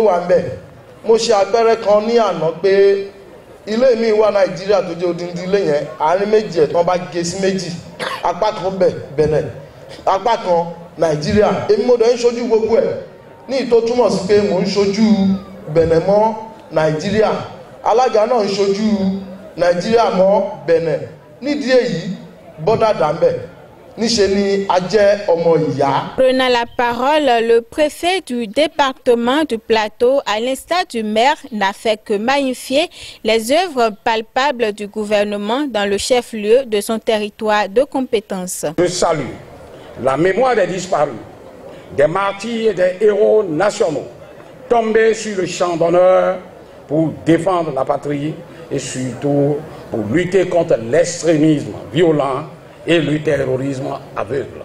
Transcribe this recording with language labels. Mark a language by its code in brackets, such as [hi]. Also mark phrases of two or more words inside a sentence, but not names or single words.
[yo] wà ń bẹ̀ mo ṣe àpẹẹrẹ kan ní àná pé ilé mi wà Nàìjíríà tó jẹ́ odindi ilé yẹn àárín méjì ẹ̀ tán bá gé sí méjì apá kan Benin apá kan Nàìjíríà èmi mo dẹ̀ ń ṣojú gbogbo ẹ̀ ní ìtò túmọ̀ sí pé mò ń ṣojú Benin mọ́ Nàìjíríà alága náà ń ṣojú Nàìjíríà mọ́ Benin nídìí èyí bọ́dà dàmbẹ̀ níṣe ni a jẹ́ ọmọ ìyá. [fr] Prenant la parole, le préfet du département du Plateau, à l'instar du maire, n'a fait que magnifier les œuvres palpables du gouvernement dans le chef-lieu de son territoire de compétence. Je salue la mémoire des disparus, des martyrs et des héros nationaux tombés sur le champ d'honneur pour défendre la patrie et surtout pour lutter contre l'extrémisme violent et le terrorisme aveugle.